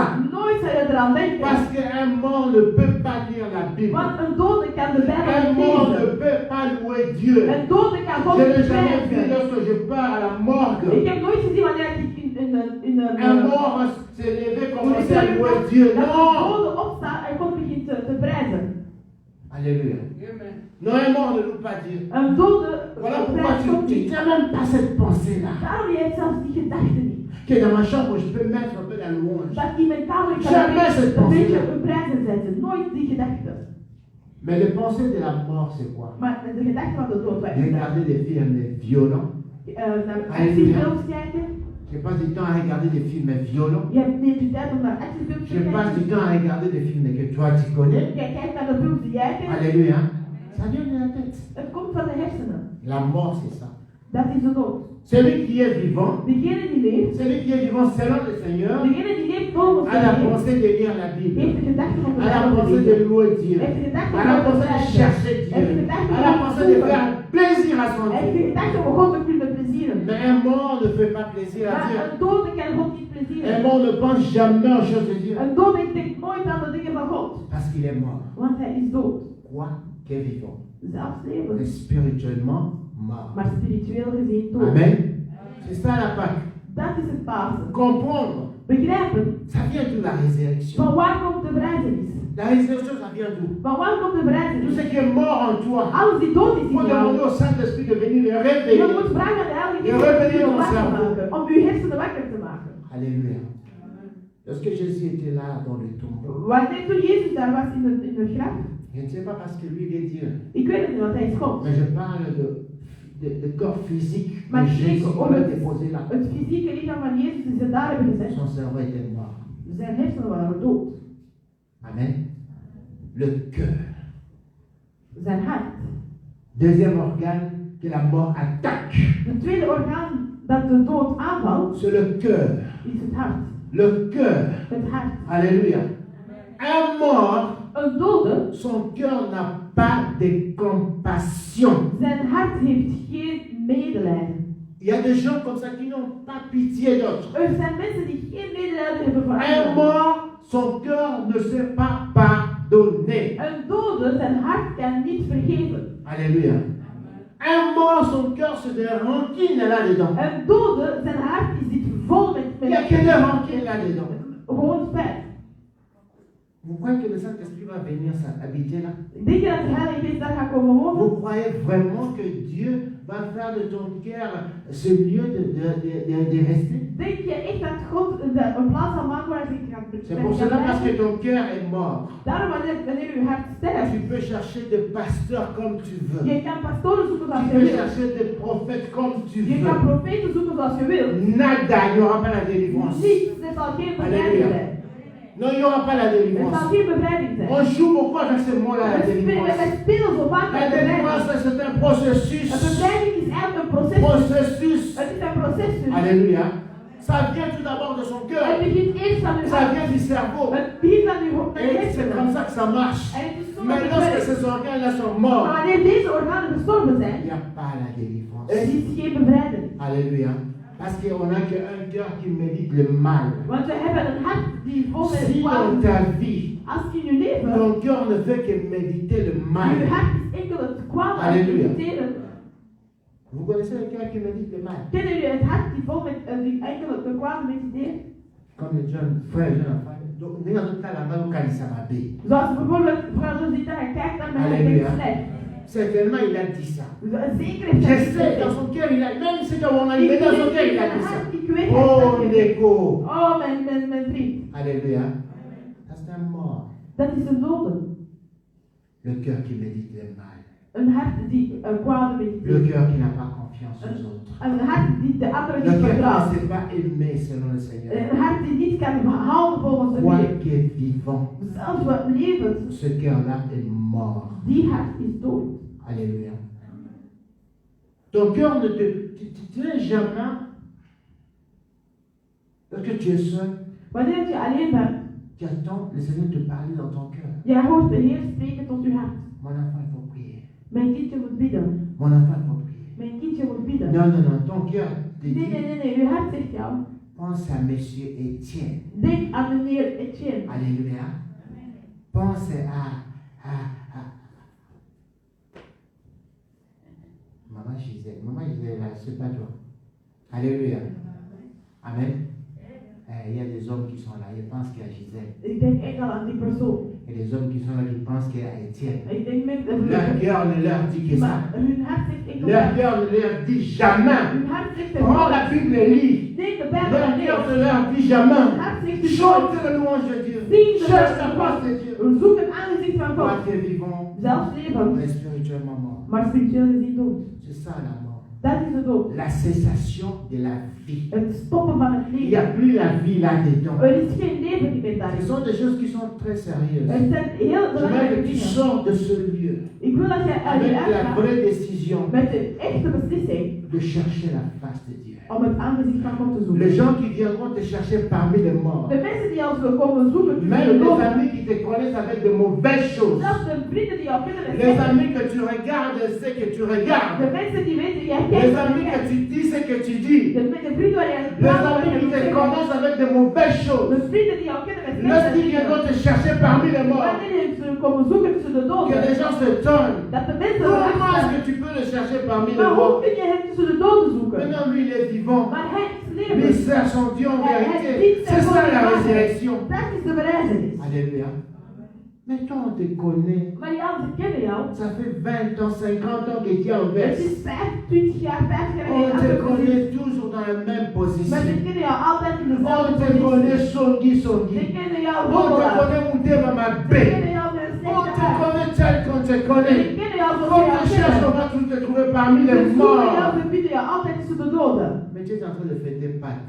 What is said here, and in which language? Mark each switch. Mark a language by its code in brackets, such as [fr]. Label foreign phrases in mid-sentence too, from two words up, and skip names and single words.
[nl] Nooit zal je eraan denken. [fr] Parce qu'un mort ne peut pas lire la Bible. [nl] Want een dode kan de Bijbel [fr] Un [nl] niet [fr] mort ne [nl] lezen. [fr] peut pas louer Dieu. [nl] Een dode kan God [fr] Je [nl] niet [fr] n'ai jamais vu [nl] prijzen. [fr] lorsque je pars à la morgue. [nl] Ik heb nooit gezien wanneer ik in [fr] Un [nl] een [fr] mort s'est levé, commencer à louer Dieu. [nl] dat een [fr] Non! [nl] dode opstaat en God begint te prijzen. [fr] Alléluia. Non, un mort ne loue pas Dieu. [nl] Een dode [fr] Voilà pourquoi [nl] prijst God [fr] tu [nl] niet. [fr] n'as même pas cette pensée-là. [nl] Daarom heb je zelfs die gedachte niet. [fr] Que dans ma chambre, je peux mettre un peu la louange. [nl] Dat in mijn kamer kan [fr] Jamais cette [nl] een beetje [fr] pensée-là. [nl] een prijzen zetten. Nooit die gedachte. [fr] Mais le pensée de la mort, c'est quoi? [nl] Maar de gedachte van de dood. [fr] Regarder des films violents. [nl] Naar [fr] Alléluia. [nl] actiefilms kijken. [fr] Je passe du temps à regarder des films violents. [nl] Je neemt je tijd om naar actiefilms te [fr] Je passe [nl] kijken. [fr] du temps à regarder des films que toi tu connais. [nl] Jij kijkt naar de films die jij kent. [fr] Alléluia. Ça vient de la tête. [nl] Het komt van de hersenen. [fr] La mort, c'est ça. [nl] Dat is de dood. [fr] Celui qui est vivant, [nl] Degene die leeft, [fr] celui qui est vivant selon le Seigneur, [nl] degene die leeft volgens [fr] a la [nl] de Heer, [fr] pensée de lire la [nl] heeft [fr] Bible. [nl] de gedachte om de [fr] A la [nl] Bijbel te [fr] pensée de [nl] lezen. [fr] louer Dieu. [nl] Heeft de gedachte [fr] A [nl] om [fr] la [nl] God te [fr] pensée de [nl] prijzen. [fr] chercher [nl] Heeft de [fr] Dieu. [nl] gedachte [fr] A la [nl] om [fr] pensée [nl] God [fr] de [nl] te [fr] faire [nl] zoeken. [fr] plaisir à son [nl] Heeft de [fr] Dieu. [nl] gedachte om God te kunnen plezieren. [fr] Mais un mort ne fait pas plaisir à [nl] Maar [fr] Dieu. [nl] een dode kan God niet [fr] Un [nl] plezieren. [fr] mort ne pense jamais aux choses de Dieu. [nl] Een dode denkt nooit aan de dingen van God. [fr] Parce qu'il est mort. [nl] Want hij is dood. [fr] Quoi qu'est vivant. [nl] Zelfs [fr] Il [nl] levend. [fr] est spirituellement mort. [nl] Maar spiritueel gezien dood. [fr] Amen. C'est ça la Pâque. [nl] Dat is het Pasen. [fr] Comprendre. [nl] Begrijpen. [fr] Ça vient d'où la résurrection? [nl] Van waar komt de verrijzenis? [fr] La résurrection, ça vient d'où? [nl] Van waar komt de [fr] Tout [nl] verrijzenis? [fr] ce qui est mort en toi. [nl] Alles die dood is [fr] Il [nl] in [fr] faut [nl] jou. [fr] demander au Saint-Esprit de venir le [nl] Je [fr] réveiller. [nl] moet vragen aan de Heilige [fr] Je [nl] Geest [fr] revenir [nl] om [fr] dans [nl] wakker te [fr] cerveau. [nl] maken. Om uw hersenen wakker te maken. [fr] Alléluia. Lorsque Jésus était là dans le tombeau, [nl] Wanneer toen Jezus daar was in het graf. [fr] je ne sais pas parce que lui il est Dieu, [nl] Ik weet het niet, want hij is God. [fr] mais je parle de corps physique [nl] Maar [fr] de [nl] ik [fr] Jésus [nl] spreek [fr] qu'on [nl] over [fr] a déposé là. [nl] het fysieke lichaam van Jezus die ze daar hebben gezet. [fr] Son cerveau était mort. [nl] Zijn hersenen waren dood. [fr] Amen. Le cœur. [nl] Zijn hart. [fr] Deuxième organe que la mort attaque, [nl] Het tweede orgaan dat de dood aanvalt, [fr] c'est le cœur. [nl] is het hart. [fr] Le cœur. [nl] Het hart. [fr] Alléluia. Un mort, [nl] Een dode, [fr] son cœur n'a pas de compassion. [nl] zijn hart heeft geen medelijden. [fr] Il y a des gens comme ça qui n'ont pas pitié d'autres. [nl] Er zijn mensen die geen medelijden hebben voor [fr] Un [nl] anderen. [fr] mort, son cœur ne sait pas pardonner. [nl] Een dode, zijn hart kan niet vergeven. [fr] Alléluia. Un mort, son cœur, c'est des rancines là-dedans. [nl] Een dode, zijn hart is dit vol [fr] Il n'y a que des rancines là-dedans. [nl] gewoon spijt. [fr] Vous croyez que le Saint-Esprit va venir habiter là? [nl] Denk je dat de Heilige Geest daar gaat komen wonen? [fr] Vous croyez vraiment que Dieu va faire de ton cœur ce lieu de rester? [nl] Denk je echt dat God een plaats zal maken waar hij gaat [fr] C'est pour cela parce que ton cœur est mort. [nl] Daarom wanneer uw hart sterft, [fr] Tu peux chercher des pasteurs comme tu veux. [nl] je kan pastoren zoeken [fr] Tu [nl] zoals je [fr] peux [nl] wil. [fr] chercher des prophètes comme tu [nl] Je kan [fr] veux. [nl] profeten zoeken zoals je wil. [fr] Nada, il n'y aura pas la délivrance. [nl] Niets, er zal geen bevrijding [fr] Alléluia. [nl] zijn. [fr] Non, il n'y aura pas la [nl] Er zal [fr] délivrance. [nl] geen bevrijding zijn. [fr] On joue beaucoup avec ce mot-là, la [nl] We [fr] délivrance. [nl] spelen zo vaak [fr] La [nl] met bevrijding. [fr] délivrance, c'est un processus. [nl] Een bevrijding is eigenlijk een proces. [fr] Processus. [nl] Het is een proces. [fr] Alléluia. Ça vient tout d'abord de son [nl] Het [fr] cœur. [nl] begint eerst aan uw [fr] Ça [nl] hart. [fr] vient du cerveau. [nl] Het begint aan uw [fr] Et c'est comme ça que ça marche. [nl] En het is zo [fr] Mais [nl] dat het [fr] lorsque [nl] werkt. [fr] ces organes-là sont [nl] Maar [fr] morts, [nl] wanneer deze organen gestorven [fr] il [nl] zijn, [fr] n'y a pas la délivrance. [nl] er is geen bevrijding. [fr] Alléluia. Parce qu'on n'a qu'un cœur qui médite le mal. [nl] Want we hebben een hart die vol met [fr] Si dans [nl] kwaad. [fr] ta vie, [nl] Als je in je leven, [fr] ton cœur ne fait que méditer le [nl] je [fr] mal. [nl] hart is enkel het kwaad aan het Halleluja. mediteren. [fr] Vous connaissez le cœur qui médite le mal? [nl] Kennen jullie het hart die vol met die enkel het kwaad mediteert? [fr] Comme les jeunes frères, jeunes enfants. Donc, nous avons la main au Kalisamabe. [nl] Zoals bijvoorbeeld mevrouw Josita, hij kijkt naar mij en Halleluja. denkt slecht. [fr] Certainement, il a dit ça. [nl] Zeker heeft [fr] Je [nl] hij [fr] sais, [nl] gezegd. [fr] dans son cœur, il a, même si on a dit, mais dans son cœur, il a dit ça. [nl] Ik weet [fr] Oh, [nl] het. [fr] l'écho. [nl] Oh, mijn vriend. [fr] Alléluia. Ça, c'est un mort. [nl] Dat is een dode. [fr] Le cœur qui médite le mal. [nl] Een hart die kwaad [fr] Le [nl] mediteert. [fr] cœur qui n'a pas confiance aux autres. [nl] Een hart die de anderen [fr] Le [nl] niet [fr] cœur qui [nl] vertrouwt. [fr] ne sait pas aimer selon le Seigneur. [nl] Een hart die niet kan houden volgens de [fr] Toi [nl] Heer. [fr] qui es vivant, [nl] Zelfs wat levend, [fr] ce cœur-là est mort. [nl] die hart is dood. [fr] Alléluia. Ton cœur ne te... Tu n'es jamais... Lorsque tu es seul, [nl] Wanneer je alleen bent, [fr] tu attends le Seigneur te parler dans ton cœur. [nl] jij hoort de Heer spreken tot je hart. [fr] Mon enfant, il faut prier. [nl] Mijn kindje moet bidden. [fr] Mon enfant, il faut prier. [nl] Mijn kindje moet bidden. [fr] Non, non, non. Ton cœur te [nl] Nee, [fr] dit, [nl] nee, nee, nee. Uw hart zegt jou. [fr] pense à Monsieur Étienne. [nl] Denk aan meneer Etienne. [fr] Alléluia. Pense à Maman Gisèle. Maman Gisèle, là, c'est pas toi. Alléluia. Amen. Il y a des hommes qui sont là, ils pensent qu'il y a Gisèle. [nl] Ik denk enkel aan die persoon. [fr] Il y a des hommes qui sont là qui pensent qu'il y a Étienne. [nl] Ik denk met [fr] Leur cœur ne leur dit que ça. [nl] maar hun hart zegt enkel. [fr] Leur cœur ne leur dit jamais. [nl] Hun hart zegt er [fr] Prends la Bible et lis. [nl] Neem de Bijbel [fr] Leur [nl] en [fr] cœur [nl] lees. [fr] ne leur dit jamais. [nl] Hun hart zegt er [fr] Chante le louange de Dieu. [nl] Zing de [fr] Cherche [nl] naam [fr] la [nl] van [fr] face de Dieu. [nl] God. Zoek het aangezicht van [fr] Toi [nl] God. [fr] qui es vivant, [nl] Zelfs levend, [fr] mais spirituellement mort. [nl] maar spiritueel is hij dood. [fr] C'est ça la mort. [nl] Dat is de dood. [fr] La cessation de la vie. [nl] Het stoppen van het [fr] Il n'y a [nl] leven. [fr] plus la vie là-dedans. [nl] Er is geen leven meer [fr] Ce [nl] daarin. [fr] sont des choses qui sont très sérieuses. [nl] Er zijn heel [fr] Je veux [nl] belangrijke [fr] que tu [nl] dingen. [fr] sors de ce lieu [nl] Ik wil dat jij uit je [fr] avec la [nl] uitgaat [fr] vraie décision [nl] met de echte beslissing [fr] de chercher la face de Dieu. [nl] om het aangezicht van God te zoeken. [fr] Les gens qui viendront te chercher parmi les morts, [nl] De mensen die ons komen zoeken, [fr] même [nl] de [fr] les [nl] dood. [fr] amis qui te connaissent avec de mauvaises choses, [nl] Zelfs de vrienden die jou kennen met [fr] les [nl] slechte [fr] amis que tu regardes et sais que tu [nl] de [fr] regardes, [nl] mensen die weten, jij [fr] les [nl] kijkt [fr] amis [nl] naar [fr] que tu dis ce que tu dis, [nl] de vrienden waar jij [fr] les amis qui te connaissent avec de mauvaises choses, [nl] de vrienden die jou kennen met [fr] lorsqu'ils [nl] slechte [fr] viendront te chercher parmi les morts, [nl] wanneer ze komen zoeken tussen de [fr] que [nl] doden, [fr] les gens se tonnent. [nl] dat de mensen [fr] Comment est-ce [nl] erachter [fr] que tu peux le chercher parmi les [nl] maar hoe [fr] morts? [nl] kun je hem tussen de doden zoeken? [fr] Maintenant, lui, il est vivant. [nl] Maar hij is [fr] Lui, il [nl] levend. [fr] sert son Dieu en vérité. C'est ça la résurrection. [nl] Dat is de bereizenis. [fr] Alléluia. Mais toi, on te connaît. [nl] Maar ja, ze kennen jou. [fr] Ça fait 20 ans, 50 ans que Dieu en [nl] Het [fr] verse. [nl] is 25 jaar, 50 jaar [fr] On te [nl] geleden. [fr] connaît toujours dans la même [nl] Maar [fr] position. [nl] ze kennen jou altijd in [fr] On [nl] dezelfde [fr] te [nl] positie. [fr] connaît Songi [nl] Ze Songi. kennen jou [fr] On te [nl] roddelaar. [fr] connaît Moutema [nl] Ze Mabé. kennen jou met een [fr] On [nl] slechte [fr] te [nl] hart. [fr] connaît tel qu'on te [nl] Ze [fr] connaît. [nl] kennen jou zoals [fr] Quand [nl] je jou [fr] tu cherches, on [nl] kent. [fr] va tout te trouver parmi [nl] Ze [fr] les [nl] zoeken jou, [fr] morts. [nl] ze vinden jou altijd tussen de doden. [fr] Mais tu es en train de fêter Pâques.